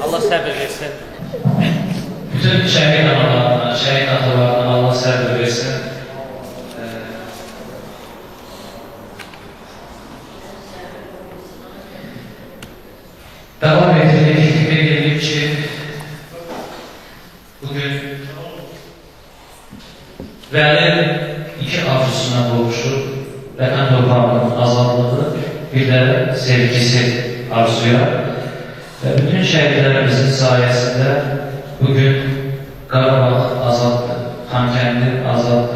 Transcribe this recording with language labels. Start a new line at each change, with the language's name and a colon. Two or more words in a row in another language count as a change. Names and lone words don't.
Turkish: Allah sabır versin. Bütün şehit analarına, şehit atalarına Allah sabır versin. Devam ettirdik ve geldik ki bugün Vəli 2
Azerbaijani: arzusuna qovuşur. Vətən torpağının azadlığı, bir də sevgisi arzuya. Və bütün şəhidlərimizin sayəsində bugün Qarabağ azaddır, Xankəndi azaddır.